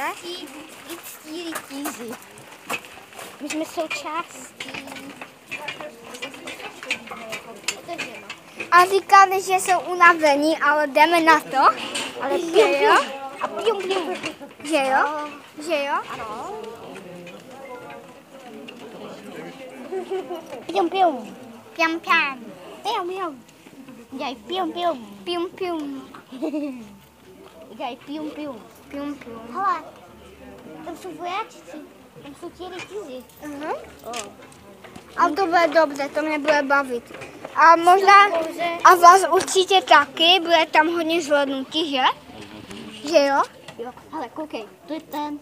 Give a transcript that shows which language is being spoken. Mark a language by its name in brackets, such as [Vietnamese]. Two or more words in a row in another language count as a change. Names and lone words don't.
[Czech] Lidští rytíři. My jsme součástí. A říkali, že jsou unavení, ale jdeme na to. Ale Že jo? A pium. Že jo? Že jo? Ano. Pium. Piam piam. Pium. Dělaj pium. Pium pium. Dělaj pium. Pium pium. Hele, tam jsou vojáčci. Tam jsou ti rytíři. A to bude dobře, to mě bude bavit. A možná, a vás určitě taky, bude tam hodně zhlednutí, že? Že jo? Jo, hele, koukej, to je ten.